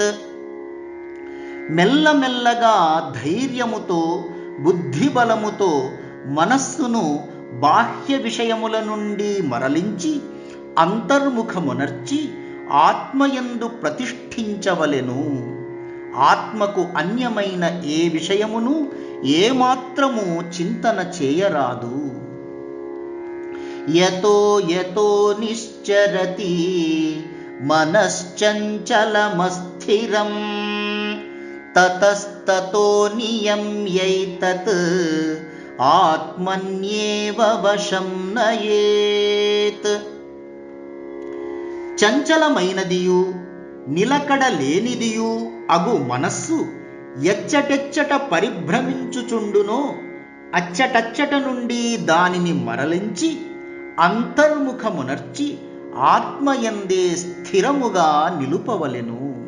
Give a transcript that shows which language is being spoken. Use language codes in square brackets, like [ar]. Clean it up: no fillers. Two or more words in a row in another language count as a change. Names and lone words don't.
[te] మెల్లమెల్లగా ధైర్యముతో బుద్ధిబలముతో మనస్సును బాహ్య విషయముల నుండి మరలించి అంతర్ముఖమునర్చి ఆత్మయందు ప్రతిష్ఠించవలెను. ఆత్మకు అన్యమైన ఏ విషయమును ఏమాత్రము చింతన చేయరాదు. [sa] యతో యతో నిశ్చరతి మనశ్చంచలమస్థిరం తతస్తతో నియమ్యైతత్ ఆత్మన్యేవ వశం నయేత్. [te] చంచలమైనదియు నిలకడ లేనిదియు అగు మనస్సు ఎచ్చటెచ్చట పరిభ్రమించుచుండునో అచ్చటచ్చట నుండి దానిని మరలించి అంతర్ముఖమునర్చి ఆత్మయందే స్థిరముగా నిలుపవలెను.